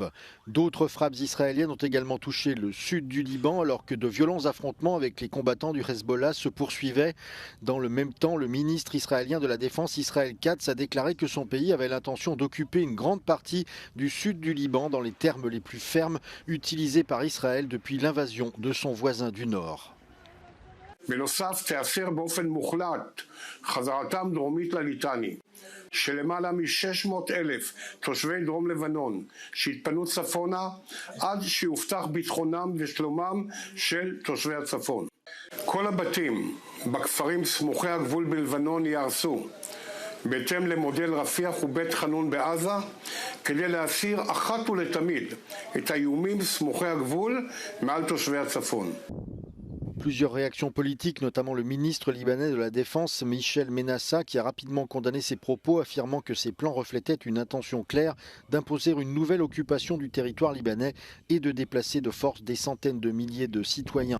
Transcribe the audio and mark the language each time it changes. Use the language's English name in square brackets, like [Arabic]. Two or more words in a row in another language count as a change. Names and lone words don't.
[French] D'autres frappes israéliennes ont également touché le sud du Liban alors que de violents affrontements avec les combattants du Hezbollah se poursuivaient. Dans le même temps, le ministre israélien de la Défense, Israël Katz, a déclaré que son pays avait l'intention d'occuper une grande partie du sud du Liban dans les termes les plus fermes utilisés par Israël depuis l'invasion de son voisin du nord. [Hebrew] בנוסף תיאסר באופן מוחלט חזרתם דרומית לליטני שלמעלה מ-600,000 תושבי דרום לבנון שהתפנו צפונה עד שיובטח ביטחונם ושלומם של תושבי הצפון. כל הבתים בכפרים סמוכי הגבול בלבנון ייהרסו בהתאם למודל רפיח ובית חנון בעזה כדי להסיר אחת ולתמיד את האיומים סמוכי הגבול מעל תושבי הצפון. [French] Plusieurs réactions politiques, notamment le ministre libanais de la Défense, Michel Menassa, qui a rapidement condamné ces propos, affirmant que ces plans reflétaient une intention claire d'imposer une nouvelle occupation du territoire libanais et de déplacer de force des centaines de milliers de citoyens.